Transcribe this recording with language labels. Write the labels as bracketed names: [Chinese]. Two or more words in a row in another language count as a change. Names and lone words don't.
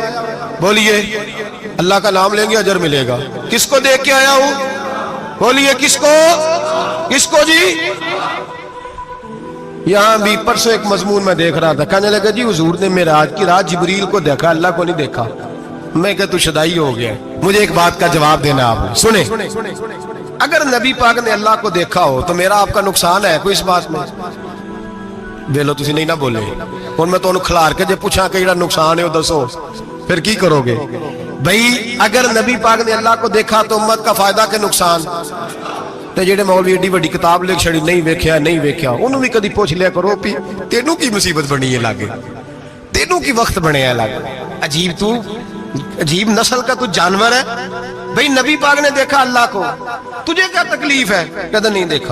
[Urdu] بولیے، اللہ کا نام لیں گے اجر ملے گا. کس کو دیکھ کے آیا ہوں؟ بولیے کس کو? کس کو جی? یہاں بھی پرسوں ایک مضمون میں دیکھ رہا تھا، کہنے لگا جی حضور نے معراج کی رات جبریل کو دیکھا، اللہ کو نہیں دیکھا. [Punjabi] میں کہ تو شدائی ہو گیا. [Urdu] مجھے ایک بات کا جواب دینا آپ سنیں. اگر نبی پاک نے اللہ کو دیکھا ہو تو میرا آپ کا نقصان ہے کوئی اس بات میں؟ [Punjabi] ویلو تسی نہیں نہ بولے. ہن میں تانوں کھلار کے جے پوچھاں کہ جڑا نقصان ہے وہ دسو پھر کی کرو گے؟ [Urdu] بھئی اگر نبی پاک نے اللہ کو دیکھا تو امت کا فائدہ کہ نقصان؟ [Punjabi] تے جڑے مولوی ایڈی بڑی کتاب لکھ چھڑی نہیں ویکھیا انہوں بھی کدی پوچھ لیا کرو بھی تینوں کی مصیبت بنی ہے لاگے، تینوں کی وقت بنے ہے لاگے. [Urdu] عجیب نسل کا تو جانور ہے. بھئی نبی پاک نے دیکھا اللہ کو، تجھے کیا تکلیف ہے؟ کہتا نہیں دیکھا.